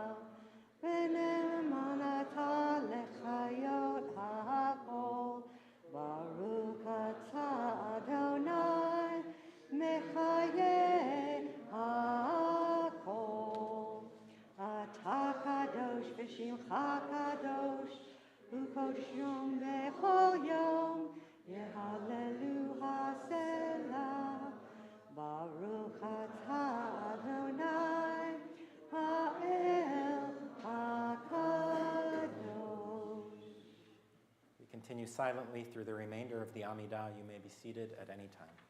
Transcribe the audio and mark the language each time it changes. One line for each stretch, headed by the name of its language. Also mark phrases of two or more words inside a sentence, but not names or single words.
Hebrew: ונאמן אתה להחיות הכל ברוך אתה אדני מחיה הכל אתה קדוש ושמך קדוש וקודש יום בכל יום יהללו הסלה ברוך אתה אדני האל הקדוש.
English: We continue silently through the remainder of the Amidah. You may be seated at any time.